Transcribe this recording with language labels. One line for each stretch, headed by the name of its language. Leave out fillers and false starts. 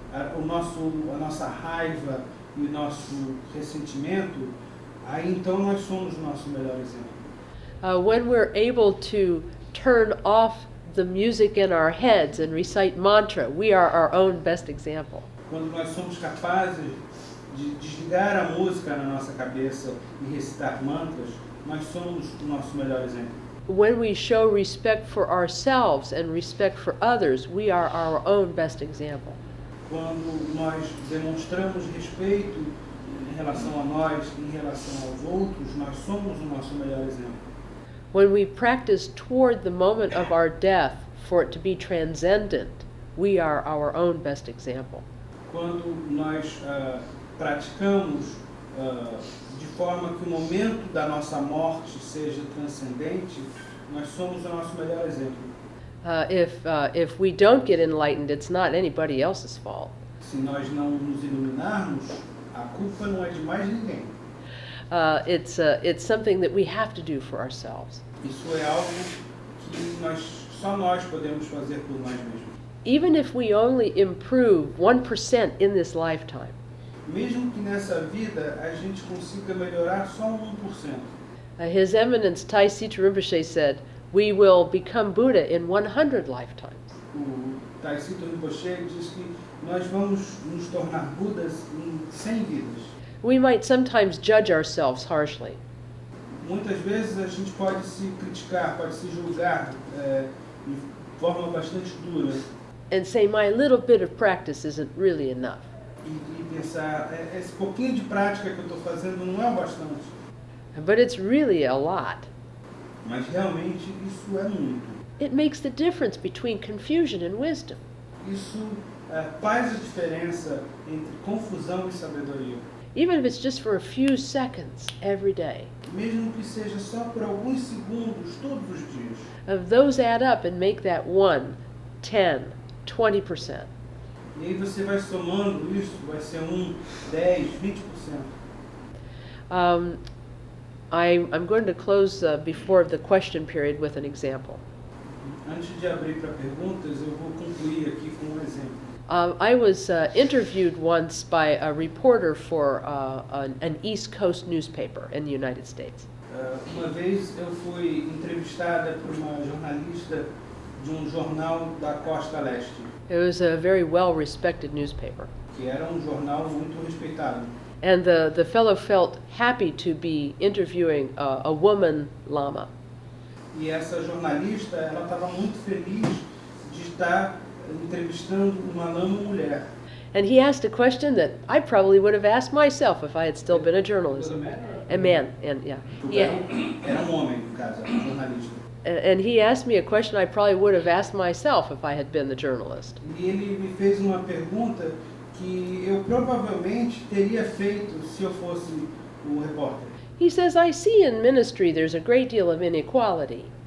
Portuguese: a nossa raiva e o nosso ressentimento, aí então nós somos o nosso melhor exemplo.
English: When we're able to turn off the music in our heads and recite mantra, we are our own best example.
Portuguese: Quando nós somos capazes de desligar a música na nossa cabeça e recitar mantras, nós somos o nosso melhor exemplo.
English: When we show respect for ourselves and respect for others, we are our own best example.
Portuguese: Quando nós demonstramos respeito em relação a nós, em relação aos outros, nós somos o nosso melhor exemplo.
English: When we practice toward the moment of our death for it to be transcendent, we are our own best example.
Portuguese: Quando nós praticamos de forma que o momento da nossa morte seja transcendente, nós somos o nosso melhor exemplo.
English: If we don't get enlightened, it's not anybody else's fault.
Portuguese: se nós não nos iluminarmos, a culpa não é de mais ninguém.
English: It's something that we have to do for ourselves.
Portuguese: Isso é algo que só nós podemos fazer por nós mesmos.
English: Even if we only improve 1% in this lifetime,
Portuguese: Mesmo que nessa vida a gente consiga melhorar só 1%.
English: His Eminence Taisita Rinpoche said, we will become Buddha in 100 lifetimes.
Portuguese: O Taisita Rinpoche diz que nós vamos nos tornar Budas em 100 vidas.
English: We might sometimes judge ourselves harshly.
Portuguese: Muitas vezes a gente pode se criticar, pode se julgar de forma bastante dura
English: And say, my little bit of practice isn't really enough.
Portuguese: e pensar, esse pouquinho de prática que eu estou fazendo não é o bastante.
English: But it's really a lot.
Portuguese: Mas realmente isso é muito.
English: It makes the difference between confusion and wisdom.
Portuguese: Isso faz a diferença entre confusão e sabedoria.
English: Even if it's just for a few seconds every day.
Portuguese: Mesmo que seja só por alguns segundos todos os dias.
English: Of those add up and make that 1, 10, 20%.
Portuguese: E aí você vai somando isso, vai ser 10, 20%.
English: I'm going to close before the question period with an example.
Portuguese: Antes de abrir para perguntas, eu vou concluir aqui com um exemplo.
English: I was interviewed once by a reporter for an East Coast newspaper in the United States.
Portuguese: Uma vez eu fui entrevistada por uma jornalista de jornal da Costa Leste,
English: It was a very well-respected newspaper.
Portuguese: que era jornal muito respeitado.
English: And the fellow felt happy to be interviewing a woman lama.
Portuguese: E essa jornalista, ela estava muito feliz de estar entrevistando uma lama mulher.
English: And he asked a question that I probably would have asked myself if I had still been a journalist. A man, and yeah.
Portuguese: Era homem, no caso, era jornalista.
English: And he asked me a question I probably would have asked myself if I had been the journalist.
Portuguese: E ele me fez uma pergunta que eu provavelmente teria feito se eu fosse o repórter.
English: He says, I see in ministry there's a great deal of inequality.